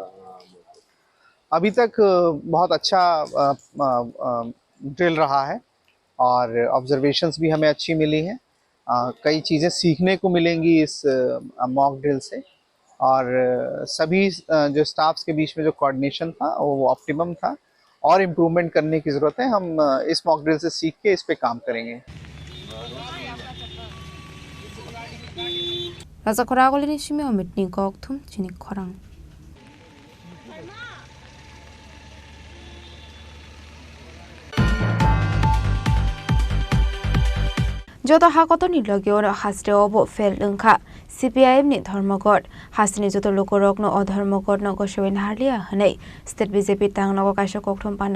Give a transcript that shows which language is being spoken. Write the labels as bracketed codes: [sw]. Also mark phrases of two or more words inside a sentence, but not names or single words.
[hi] अभी तक बहुत अच्छा ड्रिल रहा है और ऑब्जर्वेशंस भी हमें अच्छी मिली हैं। कई चीज़ें सीखने को मिलेंगी इस [en] mock drill [hi] से और सभी जो स्टाफ्स के बीच में जो कोऑर्डिनेशन था वो ऑप्टिमम था और इम्प्रूवमेंट करने की ज़रूरत है। हम इस [en] mock drill [hi] से सीख के इस पे काम करेंगे। [trp] Raja Khoragoli ni shimi omitni gokthum Chini Khorang Joto hakotoni logyo hasre obo fel lungkha CPIM ni dharmagod hasini joto lokorok no odharmagod no goshoin harlia hanei state BJP tang no kaisha kokthum panda